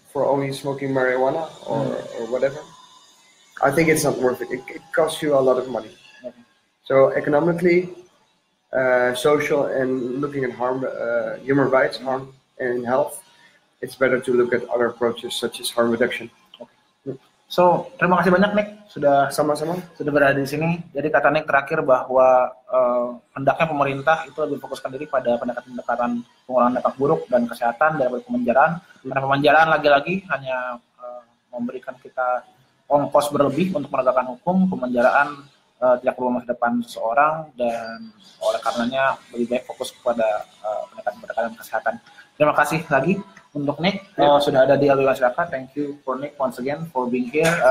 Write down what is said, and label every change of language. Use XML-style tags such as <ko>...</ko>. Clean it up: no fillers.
<en>For only smoking marijuana or whatever? I think it's not worth it. It costs you a lot of money. Okay. So economically, social, and looking at harm, human rights, harm and health, it's better to look at other approaches such as harm reduction.</en> <id>Okay. So terima kasih banyak Nick sudah sama-sama sudah berada di sini. Jadi kata Nick terakhir bahwa hendaknya pemerintah itu lebih fokuskan diri pada pendekatan pengurangan dampak buruk dan kesehatan daripada pemenjaraan. Karena pemenjaraan lagi-lagi hanya memberikan kita ongkos berlebih untuk menegakkan hukum. Pemenjaraan tidak perlu masa depan seseorang, dan oleh karenanya lebih baik fokus kepada pendekatan kesehatan. Terima kasih lagi untuk Nick sudah ada di LBH Masyarakat.</id> <en>Thank you for Nick once again for being here.</en>